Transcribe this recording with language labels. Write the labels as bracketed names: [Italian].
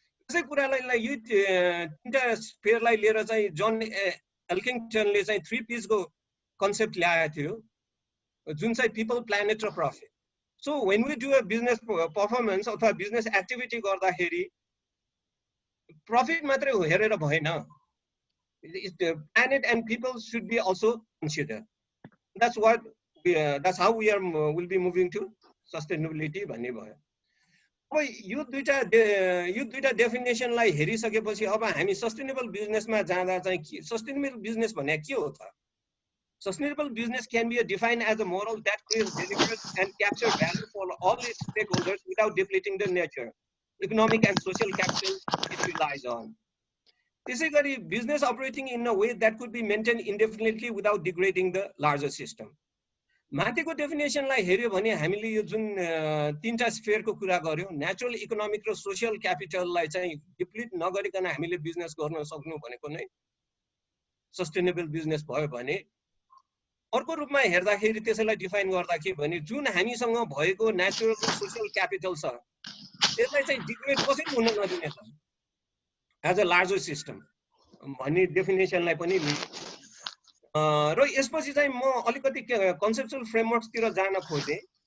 [Nepali] यसै कुरालाई यो तीनटा स्फियरलाई लिएर चाहिँ जन एल्किङटनले चाहिँ 3 P's को कन्सेप्ट ल्याएको थियो, जुन चाहिँ पिपल, प्लानेट र profit. [English] so when we do a business performance [Nepali] अथवा [English] business activity [Nepali] गर्दाखेरि प्रफिट मात्रै हेरेर भएन, [English] planet and people should be also considered. That's what that's how we will be moving to sustainability [Nepali] भन्ने भयो। अब यो दुईटा डेफिनेसनलाई हेरिसकेपछि अब हामी सस्टेनेबल बिजनेसमा जाँदा चाहिँ सस्टेनेबल बिजनेस भने के हो त? [English] Sustainable business can be defined as a model that creates, delivers, and captures value for all its stakeholders without depleting the nature, economic and social capital it relies on. [Nepali] त्यसै गरी [English] business operating in a way that could be maintained indefinitely without degrading the larger system. [Nepali] माथिको डेफिनेसनलाई हेर्यो भने हामीले यो जुन तीनटा स्फियरको कुरा गर्यौं, नेचुरल, इकोनोमिक र सोशल क्यापिटललाई चाहिँ डिप्लिट नगरिकन हामीले बिजनेस गर्न सक्नु भनेको नै सस्टेनेबल बिजनेस भयो भने, अर्को रूपमा हेर्दाखेरि त्यसैलाई डिफाइन गर्दा के भने जुन हामीसँग भएको नेचुरल र सोशल क्यापिटल छ त्यसलाई चाहिँ डिग्रेड कसरी हुन नदिने त [English] as a larger system [Nepali] भन्ने डेफिनेसनलाई पनि र यसपछि चाहिँ म अलिकति कन्सेप्चुअल फ्रेमवर्क्सतिर जान खोजेँ।